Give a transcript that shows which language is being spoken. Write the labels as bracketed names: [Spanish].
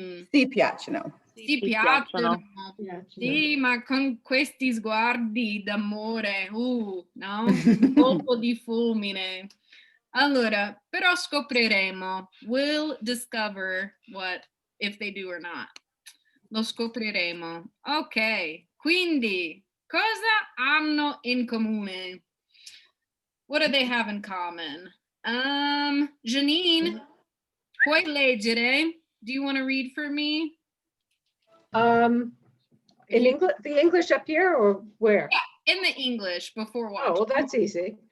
[Italian] Si piacciono. Si piacciono. Sì, ma con questi sguardi d'amore, no? Colpo di fulmine. Allora, però scopriremo. [English] We'll discover what if they do or not. [Italian] Lo scopriremo. Ok, quindi cosa hanno in comune? [English] What do they have in common? Janine, puoi leggere? Do you want to read for me? In English, the English up here or where? Yeah, in the English before watching. Oh, well, that's easy.